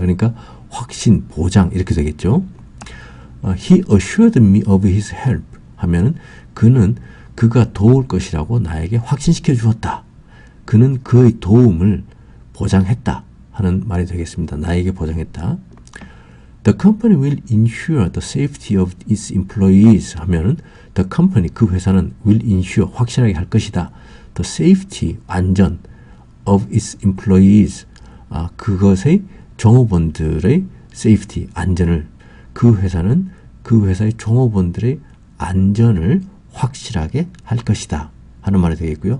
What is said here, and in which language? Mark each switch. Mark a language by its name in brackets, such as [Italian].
[Korean] 그러니까 확신, 보장 이렇게 되겠죠. [English] He assured me of his help [Korean] 하면은 그가 도울 것이라고 나에게 확신시켜 주었다. 그는 그의 도움을 보장했다 하는 말이 되겠습니다. 나에게 보장했다. [English] The company will ensure the safety of its employees [Korean] 하면은 [English] the company [Korean] 그 회사는 [English] will ensure [Korean] 확실하게 할 것이다. The safety 안전 of its employees 그것의 종업원들의 safety 안전을 그 회사는 그 회사의 종업원들의 안전을 확실하게 할 것이다 하는 말이 되겠고요.